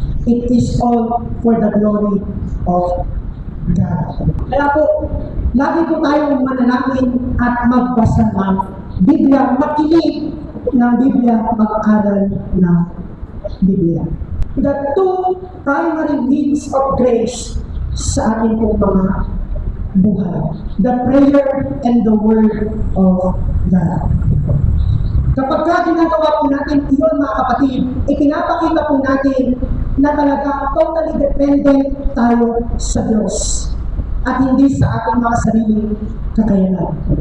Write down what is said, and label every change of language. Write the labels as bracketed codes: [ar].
[en] It is all for the glory of God. [tl] Kaya po, lagi po tayong manalangin at magbasa ng Biblia, makinig ng Biblia, mag-aral ng Biblia. [en] The two primary means of grace [tl] sa ating pong mga buhay. [en] The prayer and the Word of God. [tl] Kapag ginagawa po natin iyon, mga kapatid, ipinapakita po natin na talaga totally dependent tayo sa Diyos at hindi sa ating mga sariling kakayanan.